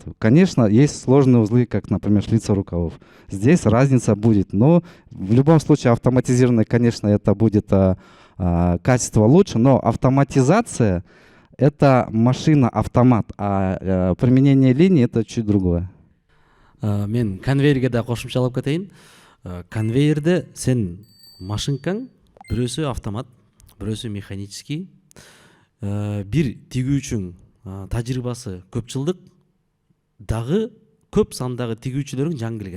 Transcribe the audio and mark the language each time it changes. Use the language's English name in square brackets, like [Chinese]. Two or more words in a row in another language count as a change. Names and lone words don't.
[Russian] Конечно, есть сложные узлы, как, например, шлица рукавов. Здесь разница будет, но в любом случае автоматизированное, конечно, это будет качество лучше, но автоматизация — это машина-автомат, а применение линии — это чуть другое. [Kyrgyz] Мен конвейерге да кошумчалап кетейин. Конвейерде сен машинкаң бирөөсү автомат, бирөөсү механический. Бир тигүүчүң тажрыйбасы көп жылдык, дагы көп сандагы тигүүчүлөрүң жаңы келген.